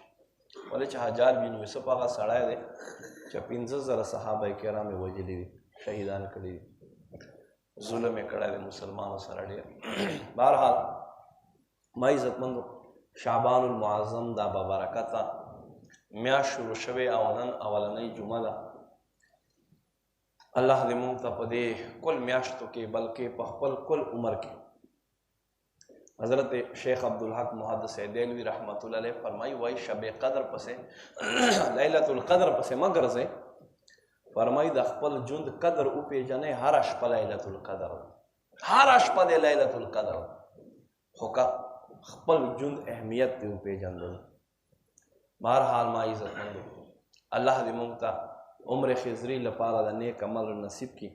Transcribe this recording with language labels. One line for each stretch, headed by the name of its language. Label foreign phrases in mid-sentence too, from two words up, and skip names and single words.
Pashto: ولې چې حجاج بن یوسف هغه سړی دی چې 15,000 صحابه کرام یې وژلي دي شهیدان کړي دي ظلم یې کړی دی مسلمانو سره ډېر. بهرحال ما عزتمندو شعبان المعظم دا ببرکته میاشت شروع شوې او نن اولنۍ جمعه ده. الله دې مونږ ته په دې کل میاشتو کې بلکې په خپل کل عمر کې حضرت شیخ عبدالحق محدث دہلوی
Arabic: رحمت اللہ علیہ
Pashto: فرمائی وای شب قدر پسے لیلۃ القدر پسے ما ګرځئ. فرمائی د خپل ژوند قدر وپېژنئ هره شپه لیلۃ القدر هره شپه د لیلۃ القدر خو که خپل ژوند اهمیت دې وپېژندل. بهرحال ما عزتمندو الله دې مونږ ته عمر خضری لپاره د نیک عمل نصیب کی.